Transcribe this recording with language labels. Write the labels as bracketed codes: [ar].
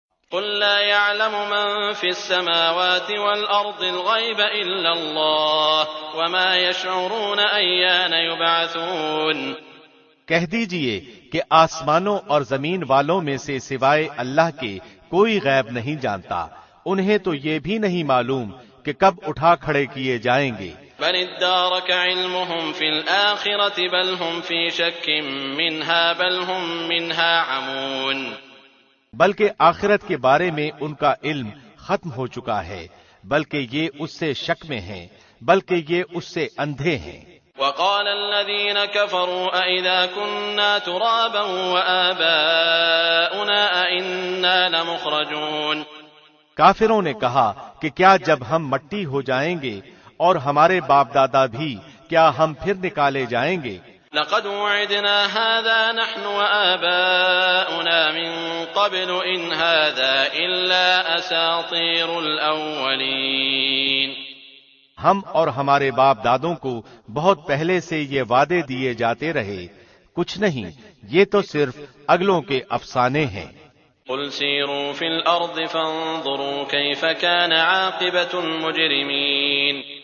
[ar] قُل لَّا يَعْلَمُ مَن فِي السَّمَاوَاتِ وَالْأَرْضِ الْغَيْبَ إِلَّا اللَّهُ وَمَا يَشْعُرُونَ أَيَّانَ يُبْعَثُونَ۔ [ur] کہہ دیجئے کہ آسمانوں اور زمین والوں میں سے سوائے اللہ کے کوئی غیب نہیں جانتا، انہیں تو یہ بھی نہیں معلوم کہ کب اٹھا کھڑے کیے جائیں گے۔ [ar] بل ادارك علمهم في الآخرة بل هم في شك منها بل هم منها عمون۔ [ur] بلکہ آخرت کے بارے میں ان کا علم ختم ہو چکا ہے، بلکہ یہ اس سے شک میں ہیں، بلکہ یہ اس سے اندھے ہیں۔ [ar] وقال الذين كفروا أئذا كنا ترابا وآباؤنا أئنا لمخرجون۔ [ur] کافروں نے کہا کہ کیا جب ہم مٹی ہو جائیں گے اور ہمارے باپ دادا بھی، کیا ہم پھر نکالے جائیں گے؟ [ar] لقد وعدنا هذا نحن وآباؤنا من قبل إن هذا إلا أساطير الأولين۔ [ur] ہم اور ہمارے باپ دادوں کو بہت پہلے سے یہ وعدے دیے جاتے رہے، کچھ نہیں، یہ تو صرف اگلوں کے افسانے ہیں۔ [ar] قل سیروا فی الارض فانظروا کیف کان عاقبۃ المجرمین۔